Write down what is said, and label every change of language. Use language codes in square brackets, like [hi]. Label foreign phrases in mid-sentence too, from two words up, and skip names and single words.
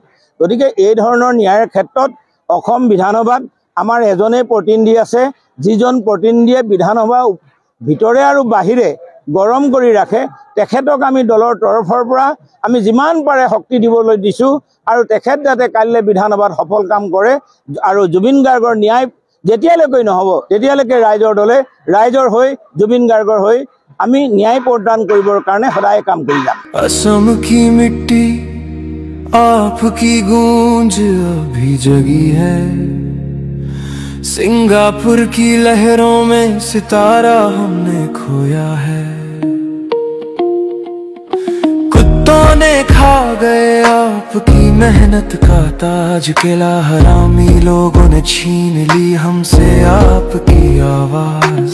[as] গতিকে এই ধৰণৰ ন্যায়ৰ ক্ষেত্ৰত অসম বিধানসভাত আমাৰ এজনেই প্ৰতিনিধি আছে, যিজন প্ৰতিনিধিয়ে বিধানসভা ভিতৰে আৰু বাহিৰে গৰম কৰি ৰাখে তেখেতক আমি দলৰ তৰফৰ পৰা আমি যিমান পাৰে শক্তি দিবলৈ দিছোঁ আৰু তেখেত যাতে কাইলৈ বিধানসভাত সফল কাম কৰে আৰু জুবিন গাৰ্গৰ ন্যায় যেতিয়ালৈকে নহ'ব তেতিয়ালৈকে ৰাইজৰ দলে ৰাইজৰ হৈ জুবিন গাৰ্গৰ হৈ আমি ন্যায় প্ৰদান কৰিবৰ কাৰণে সদায় কাম কৰি যাম। [hi] असम की मिट्टी आपकी गूंज अभी जगी है, सिंगापुर की लहरों में सितारा हमने खोया है। कुत्तों ने खा गए आपकी मेहनत का ताज, किला हरामी लोगों ने छीन ली हमसे आपकी आवाज।